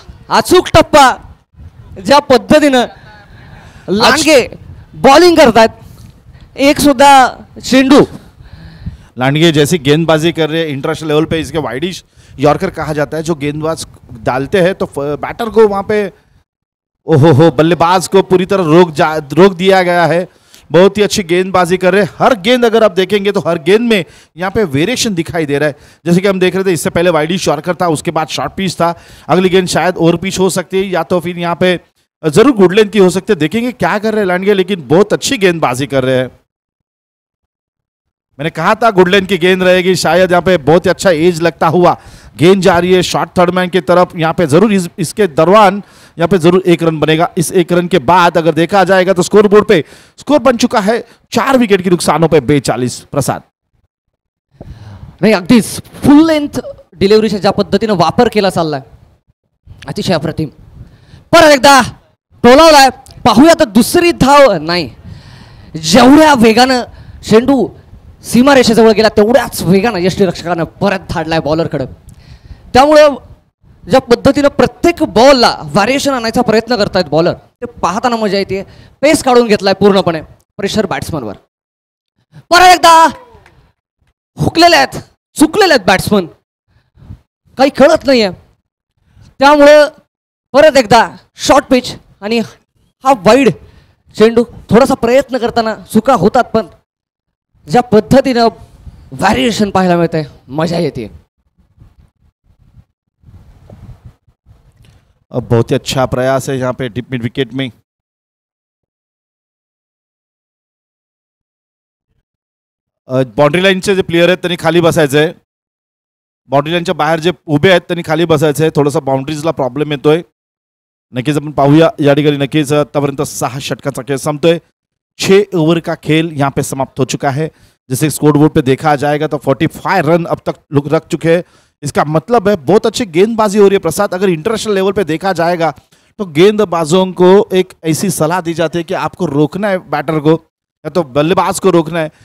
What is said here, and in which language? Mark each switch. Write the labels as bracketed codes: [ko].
[mr] अचूक टप्पा ज्या पद्धतीनं लांडगे बॉलिंग करतात. एक सुद्धा चेंडू. [hi] लांडगे जैसी गेंदबाजी कर रहे हैं इंटरनेशनल लेवल पे. इसके वाइडिश यॉर्कर कहा जाता है. जो गेंदबाज डालते हैं तो बैटर को वहाँ पे ओहो बल्लेबाज को पूरी तरह रोक दिया गया है. बहुत ही अच्छी गेंदबाजी कर रहे हैं. हर गेंद अगर आप देखेंगे तो हर गेंद में यहाँ पे वेरिएशन दिखाई दे रहा है. जैसे कि हम देख रहे थे इससे पहले वाइडिश यॉर्कर था, उसके बाद शॉर्ट पिच था. अगली गेंद शायद ओवर पिच हो सकती है या तो फिर यहाँ पे जरूर गुडलैंड की हो सकती है. देखेंगे क्या कर रहे हैं लांडगे, लेकिन बहुत अच्छी गेंदबाजी कर रहे हैं. मैंने कहा था गुडलैंड की गेंद रहेगी. शायद यहाँ पे बहुत ही अच्छा एज लगता हुआ गेंद जा रही है शॉर्ट थर्ड मैन की तरफ. यहाँ पे जरूर इसके दौरान यहाँ पे जरूर 1 रन बनेगा. इस 1 रन के बाद अगर देखा जाएगा तो स्कोर बोर्ड पे स्कोर बन चुका है 4 विकेट की नुकसानों पे 42. प्रसाद [mr] नाही अगदीच फुल लेंथ डिलिव्हरीचा ज्या पद्धतीनं वापर केला चाललाय अतिशय अप्रतिम. परत एकदा टोलावलाय. पाहूया तर दुसरी धाव नाही. जेवढ्या वेगानं चेंडू सीमारेषेजवळ गेला तेवढ्याच वेगानं यष्टीरक्षकानं परत धाडलाय बॉलरकडे. त्यामुळं ज्या पद्धतीनं प्रत्येक बॉलला व्हॅरिएशन आणायचा प्रयत्न करतायत बॉलर, ते पाहताना मजा येते. पेस काढून घेतलाय पूर्णपणे प्रेशर बॅट्समनवर. परत एकदा हुकलेले आहेत, चुकलेले आहेत बॅट्समन, काही कळत नाहीये. त्यामुळं परत एकदा शॉर्ट पिच आणि हा वाईड चेंडू. थोडासा प्रयत्न करताना चुका होतात, पण ज्या पद्धतीनं व्हॅरिएशन पाहायला मिळतंय मजा येते. [hi] अब बहुत ही अच्छा प्रयास है यहाँ पे डिप मिड विकेट में. [mr] बाउंड्री लाईनचे जे प्लेयर आहेत त्यांनी खाली बसायचं आहे. बाउंड्री लाईनच्या बाहेर जे उभे आहेत त्यांनी खाली बसायचं आहे. थोडासा बाउंड्रीजला प्रॉब्लेम येतोय. नक्कीच आपण पाहूया या ठिकाणी. नक्कीच आतापर्यंत 6 षटकाचा खेळ संपतोय. [hi] 6 ओवर का खेल यहाँ पे समाप्त हो चुका है. जैसे स्कोर बोर्ड पे देखा जाएगा तो 45 रन अब तक लोग रख चुके हैं. इसका मतलब है बहुत अच्छी गेंदबाजी हो रही है प्रसाद. अगर इंटरनेशनल लेवल पे देखा जाएगा तो गेंदबाजों को एक ऐसी सलाह दी जाती है कि आपको रोकना है बैटर को, या तो बल्लेबाज को रोकना है.